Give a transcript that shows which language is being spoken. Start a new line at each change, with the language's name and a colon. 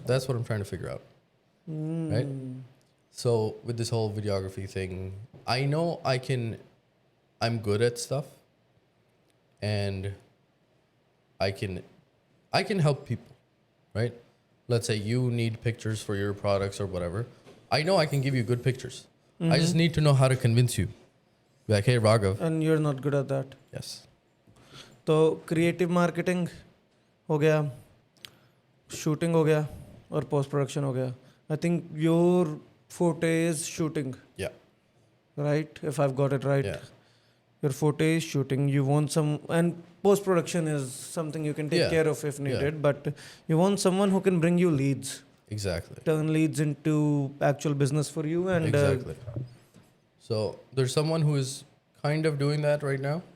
English: that's what I'm trying to figure out. Right? So with this whole videography thing, I know I'm good at stuff and I can help people, right? Let's say you need pictures for your products or whatever. I know I can give you good pictures. I just need to know how to convince you. Be like, hey, Raghav. And you're not good at that. Yes.
Hindi: तो creative marketing हो गया shooting हो गया और post production हो गया
English: I think your forte is shooting, Yeah. right? If I've got it right. Yeah. Your forte is shooting. You want some, and post production is something you can take Yeah. care of if Yeah. needed. But you want someone who can bring you leads, Exactly. turn leads into actual business for you. And Exactly. So there's someone who is kind of doing that right now.